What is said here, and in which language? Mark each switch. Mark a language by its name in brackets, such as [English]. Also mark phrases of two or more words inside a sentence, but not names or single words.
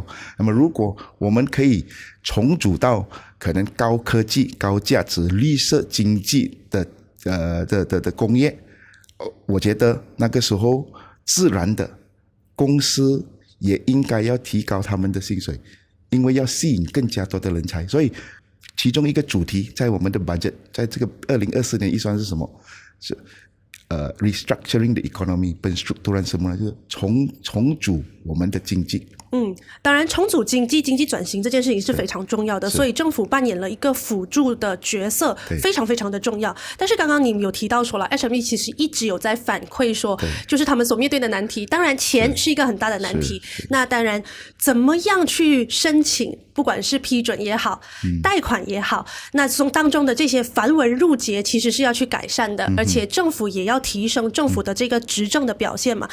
[Chinese] 那么如果我们可以重组到可能高科技高价值绿色经济的工业，我觉得那个时候自然的公司也应该要提高他们的薪水，因为要吸引更加多的人才。所以其中一个主题在我们的 budget， 在这个2024年预算是什么？ [English] 是 restructuring the economy， [Malay] penstrukturan semula， [Chinese] 就是重组我们的经济。当然重组经济转型这件事情是非常重要的，所以政府扮演了一个辅助的角色，非常非常的重要。但是刚刚你们有提到说了 SME 其实一直有在反馈说，就是他们所面对的难题，当然钱是一个很大的难题，那当然怎么样去申请，不管是批准也好贷款也好，那从当中的这些繁文缛节其实是要去改善的，而且政府也要提升政府的这个执政的表现嘛。